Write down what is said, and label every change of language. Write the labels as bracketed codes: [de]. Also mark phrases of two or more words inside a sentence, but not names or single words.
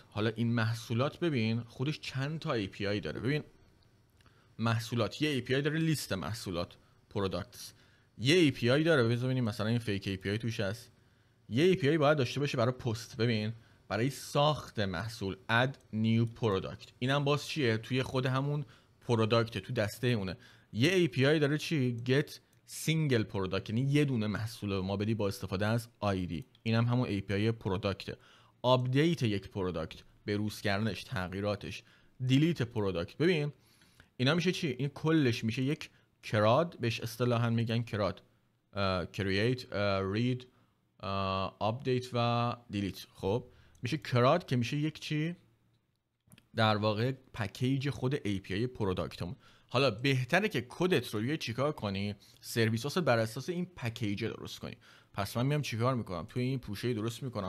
[fa] حالا این محصولات ببین خودش چند تا API داره. ببین محصولات یه API داره، لیست محصولات، پروداکتس. یه API داره، ببینیم مثلا این [en] fake API [fa] توش هست. یه API باید داشته باشه برای پست، ببین برای ساخت محصول، [en] add new product. [fa] اینم باز چیه؟ توی خود همون پروداکت، تو دسته اونه. یه API داره چی؟ [en] get single product، [fa] یعنی یه دونه محصول ما بدی با استفاده از ID. اینم همون API پروداکته. آپدیت یک پروداکت، بروز کردنش، تغییراتش. [en] delete product. [fa] ببین اینا میشه چی؟ این کلش میشه یک کراد، بهش اصطلاحاً میگن کراد. [en] create، read، [fa] آپدیت و دیلیت. خب میشه کراد که میشه یک چی؟ در واقع پکیج خود API پروداکتمون. حالا بهتره که کدت رو یه چیکار کنی؟ سرویسات بر اساس این پکیج درست کنی. پس من میام چیکار میکنم؟ توی این پوشه درست میکنم.